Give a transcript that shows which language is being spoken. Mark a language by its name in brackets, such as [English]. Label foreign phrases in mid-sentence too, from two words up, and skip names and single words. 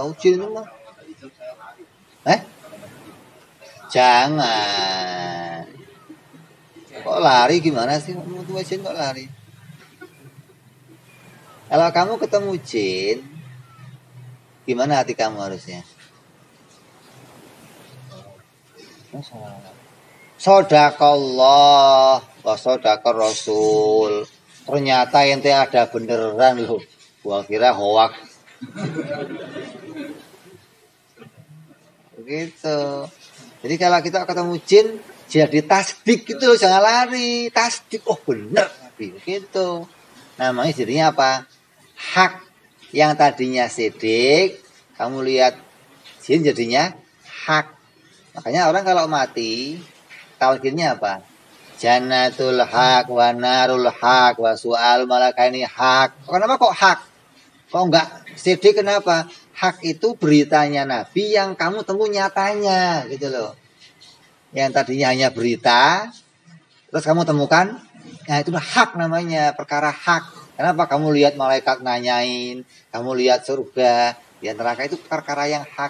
[Indonesian] Jin itu mah. Jangan. Kok lari gimana sih? Kamu tuh jin kok lari? Kalau kamu ketemu jin, gimana hati kamu harusnya? [Arabic] صدق الله وصدق الرسول. [Indonesian] Ternyata ente ada beneran loh. Gua kira hoak. Begitu. Jadi kalau kita ketemu jin, jadi tasdik gitu loh, jangan lari. Tasdik, oh bener. Begitu. Namanya jadinya apa? Hak. Yang tadinya sidik, kamu lihat jin jadinya hak. Makanya orang kalau mati, talqinnya apa? [Arabic] الجنة حق, والنار حق، وسؤال الملكين حق. [Indonesian] Kenapa kok hak? Kok enggak sidik, kenapa? Hak itu beritanya Nabi yang kamu temu nyatanya, gitu loh. Yang tadinya hanya berita, terus kamu temukan, nah itu hak namanya, perkara hak. Kenapa kamu lihat malaikat nanyain, kamu lihat surga, lihat neraka, itu perkara yang hak.